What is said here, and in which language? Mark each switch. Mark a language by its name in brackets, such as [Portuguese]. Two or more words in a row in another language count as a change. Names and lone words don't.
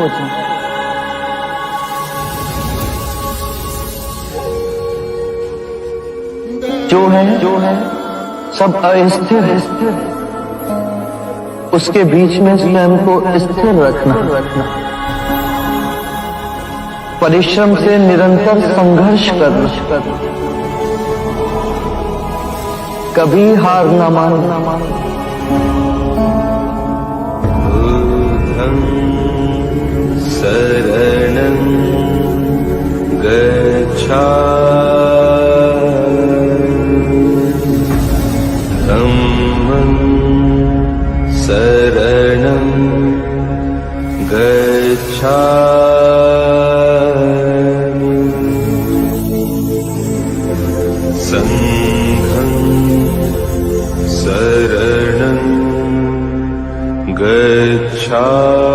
[Hindi] जो है सब अस्थिर है, उसके बीच में स्वयं को स्थिर रखना। परिश्रम से निरंतर संघर्ष करना, कभी हार न मानना। [Pali] शरणं गच्छामि, धम्मं शरणं गच्छामि, संघं शरणं गच्छामि।